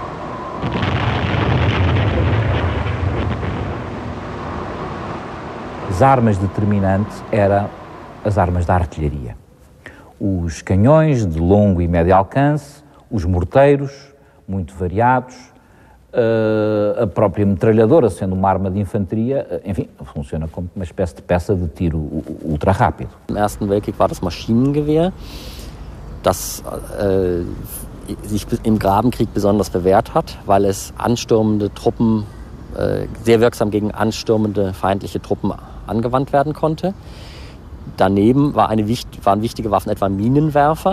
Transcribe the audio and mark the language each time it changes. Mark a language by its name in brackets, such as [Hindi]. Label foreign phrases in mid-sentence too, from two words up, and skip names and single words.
[Portuguese] As as armas determinantes eram as armas da artilharia. Os canhões de longo e médio alcance, os morteiros, muito variados, a própria metralhadora, sendo uma arma de infantaria, enfim, funciona como uma espécie de peça de tiro ultra rápido. [German] Im Ersten Weltkrieg war das Maschinengewehr, das sich im Grabenkrieg besonders bewährt hat, weil es anstürmende Truppen sehr wirksam gegen anstürmende feindliche Truppen angewandt werden konnte. Daneben waren wichtige Waffen etwa Minenwerfer.